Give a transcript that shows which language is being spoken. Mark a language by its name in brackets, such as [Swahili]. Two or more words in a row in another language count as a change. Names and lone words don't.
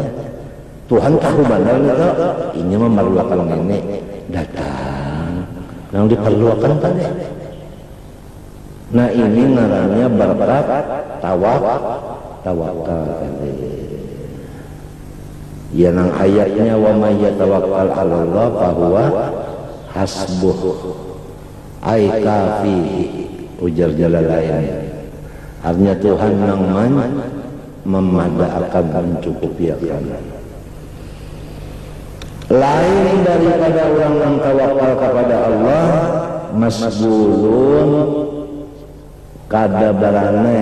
[Banjar] Tuhan tahu benar itu ini memerluakan nenek datang nang diperluakan tadi. Nah ini ngarannya berkat tawakal tadi. Ya nang ayatnya [Arabic] ومن يتوكل على الله فهو حسبه. أي كاف [Banjar] ujar Jalalain. Artinya Tuhan yang memadaakan mencukupikan. Lain daripada orang yang tawakal kepada Allah, masbulun kada barane.